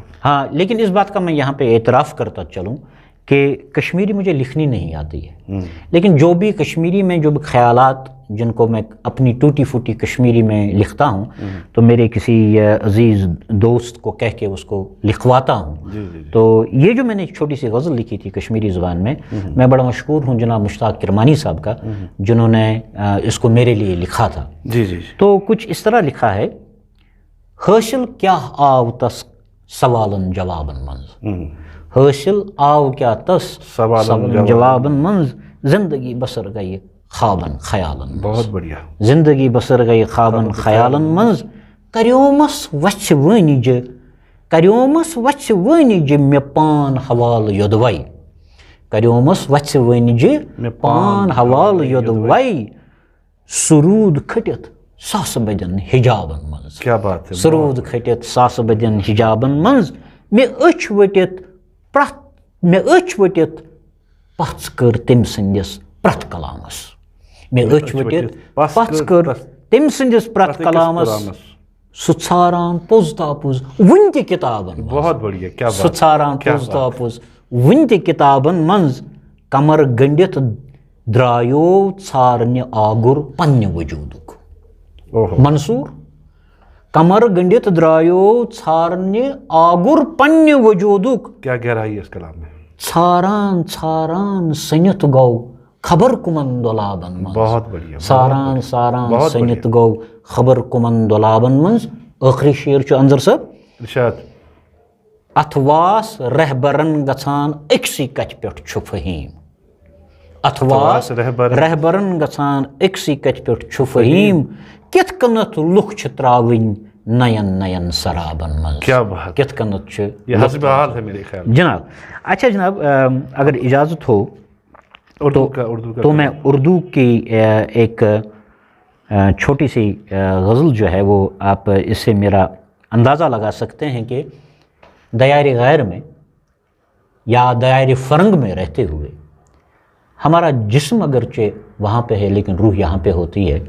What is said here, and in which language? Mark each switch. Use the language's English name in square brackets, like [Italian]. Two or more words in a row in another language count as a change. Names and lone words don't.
[Urdu] ہاں، لیکن اس بات کا میں یہاں پہ اعتراف کرتا چلوں کہ کشمیری مجھے لکھنی نہیں آتی ہے، لیکن جو بھی کشمیری میں جو بھی خیالات جن کو میں اپنی ٹوٹی پھوٹی کشمیری میں لکھتا ہوں تو میرے کسی عزیز دوست کو کہہ کے اس کو لکھواتا ہوں۔ تو یہ جو میں نے ایک چھوٹی سی غزل لکھی تھی کشمیری زبان میں بڑا مشکور ہوں جناب مشتاق کرمانی صاحب کا، جنہوں نے اس کو میرے لیے لکھا تھا۔ جی جی تو کچھ اس طرح لکھا ہے: [Kashmiri] حاصل کیا آو تس سوالن جوابن منز، حاصل آو کیا تس سوالن جوابن منز، زندگی بسر گئی خوابن خیالن منز۔ [Urdu] بہت بڑھیا۔ [Kashmiri] زندگی بسر گئی خوابن خیالن منز، کریومس وچھ وٲنِج، کریومس وچھ وٲنِج مے پان حوالہ یودوے، کریومس وچھ وٲنِج مے پان حوالہ یودوے، سرود کھٹت ساسہٕ بدین حجابن منز۔ [Urdu] کیا بات ہے۔ [Kashmiri] سرود کھٹت ساسہٕ بدین حجابن منز، مے أچھ ؤٹِتھ مے أچھ ؤٹِتھ پژھ کٔر تٔمۍ سٕنٛدِس پرٛٮ۪تھ کلامس، مے أچھ ؤٹِتھ پژھ کٔر تٔمۍ سٕنٛدِس پرٛٮ۪تھ کلامس، سُہ ژھاران پوٚز تاپوٚز وُنہِ تہِ کِتابن منٛز، [Urdu] بہت بڑھیا، کیا [Kashmiri] سُہ [Urdu] بات۔ [Kashmiri] ژھاران پوٚز تاپوٚز وُنہِ تہِ کِتابن منٛز، کمر گٔنڈِتھ درٛایو ژھارنہِ آگُر پننہِ وجوٗدُک۔ منصور، کمر گٔنڈِتھ درٛایو ژھارنہِ آگُر پننہِ وجوٗدُک، [Urdu] کیا گہرائی ہے اس کلام میں۔ [Kashmiri] ژھاران ژھاران سٔنِتھ گوٚو خبر کُمن دۄلابن منٛز۔ [Urdu] بہت بڑھیا۔ [Kashmiri] ساران ساران سٔنِتھ گوٚو خبر کُمن دۄلابن منٛز۔ ٲخری شعر چھُ انظر صٲب: [Urdu] ارشاد۔ [Kashmiri] اتھ واس رہبرن گژھان أکسٕے کتھِ پٮ۪ٹھ چھُ فہیٖم، اتھ واس رہبرن گژھان أکسٕے کتھِ پٮ۪ٹھ چھُ فہیٖم، کِتھ کٔنتھ لُکھ چھِ تراوٕنۍ نین نین سرابن منٛز۔ [Urdu] کیا بات۔ [Kashmiri] کِتھ کٔنتھ چھِ [Urdu] یہ حسب حال ہے میرے خیال میں۔ جناب۔ اچھا جناب، اگر اجازت ہو اردو کا تو میں اردو کی ایک چھوٹی سی غزل جو ہے وہ آپ اس سے میرا اندازہ لگا سکتے ہیں کہ دیار غیر میں یا دیار فرنگ میں رہتے ہوئے ہمارا جسم اگرچہ وہاں پہ ہے لیکن روح یہاں پہ ہوتی ہے۔